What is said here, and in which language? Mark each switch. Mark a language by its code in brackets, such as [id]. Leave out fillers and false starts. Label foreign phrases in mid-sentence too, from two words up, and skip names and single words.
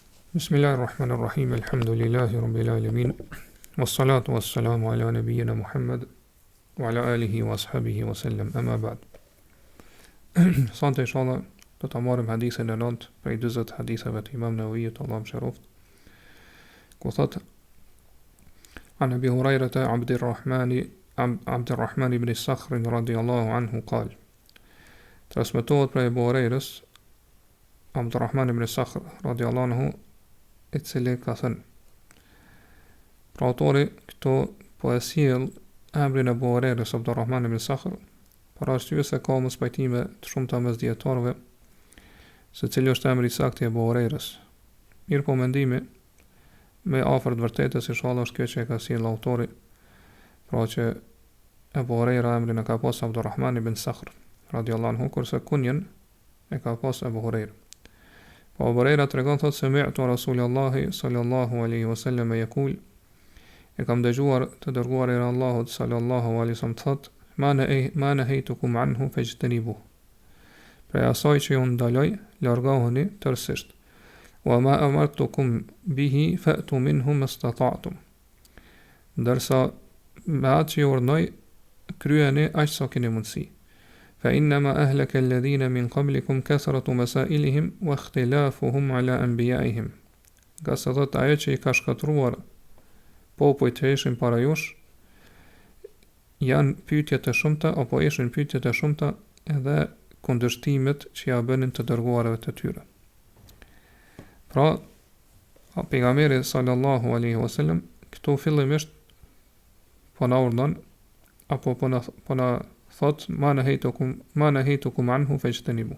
[ar] بسم الله الرحمن الرحيم. الحمد لله رب العالمين. والصلاة والسلام على نبينا محمد وعلى آله وأصحابه وسلم. أما بعد. [sq] Sante inshallah do ta marrim hadithin e 9 prej 40 haditheve të Imam Neveviut, Allah mëshiroft. Ku thot [ar] عن أبي هريرة عبد الرحمن بن الصخر رضي الله عنه قال [sq] transmetohet prej Abu Hurairës Abdurrahman ibn Sakhr [ar] رضي الله عنه, [sq] i cili ka thënë, pra autori këto po e sjell emrin e Abu Hurairës Abdurrahman ibn Sakhr, për arsye se ka mos pajtime të shumta mes dietarëve se cili është emri i saktë i Abu Hurairës. Mirë po mendimi me afër të vërtetës inshallah është kjo që e ka sjell autori, pra që Abu Huraira emrin e ka pas Abdurrahman ibn Sakhr [ar] رضي الله عنه, [sq] kurse kunjen e ka pas Abu Huraira. Po Abu Huraira tregon thotë se [ar] سمعت رسول الله صلى الله عليه وسلم يقول, [sq] e kam dëgjuar të dërguarin e Allahut [ar] صلى الله عليه وسلم [sq] thotë, [ar] ما نهيتكم عنه فاجتنبوه. [sq] Pra asaj që ju ndaloj, largohuni tërësisht. [ar] وما أمرتكم به فأتوا منه ما استطعتم. [sq] Ndërsa me atë që ju urdhnoj, kryeni aq sa keni mundësi. [ar] فإنما أهلك الذين من قبلكم كثرة مسائلهم واختلافهم على أنبيائهم. [sq] Ka se thot ajo që i ka shkatruar popujt që ishin para jush, janë pyetjet e shumta apo ishin pyetjet e shumta edhe kundërshtimet që ja bënin të dërguarve të tyre. Pra, pejgamberi [ar] صلى الله عليه وسلم [sq] këtu fillimisht po na urdhon apo po na thot [ar] ما نهيتكم عنه فاجتنبوه.